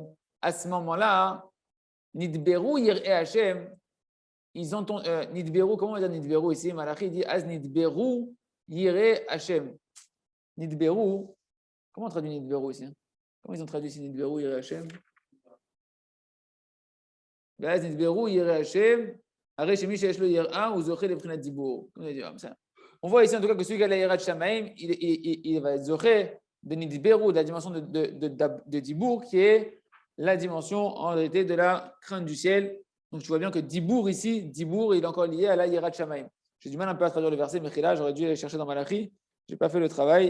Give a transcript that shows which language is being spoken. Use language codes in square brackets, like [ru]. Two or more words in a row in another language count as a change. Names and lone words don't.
[fr] À ce moment-là, [he] נדברו יראי השם, [fr] ils entendent Nidberu, comment on dit Nidberu ici? Malachi dit [he] אז נדברו יראי השם. [fr] Nidberu, comment on traduit Nidberu ici? Comment ils ont traduit ici [he] נדברו יראי השם? ואז נדברו ירא השם, הרי שמי שיש לו יראה הוא זוכה לבחינת דיבור. [fr] On voit ici en tout cas que celui qui a la [he] יראת שמים, [fr] il va être zoché de Nidberu, de la dimension de Dibour, qui est la dimension en réalité de la crainte du ciel. Donc tu vois bien que Dibour ici, Dibour, il est encore lié à la [he] יראת שמים. [fr] J'ai du mal un peu à traduire le verset, mais là, j'aurais dû aller chercher dans Malachi. Je n'ai pas fait le travail.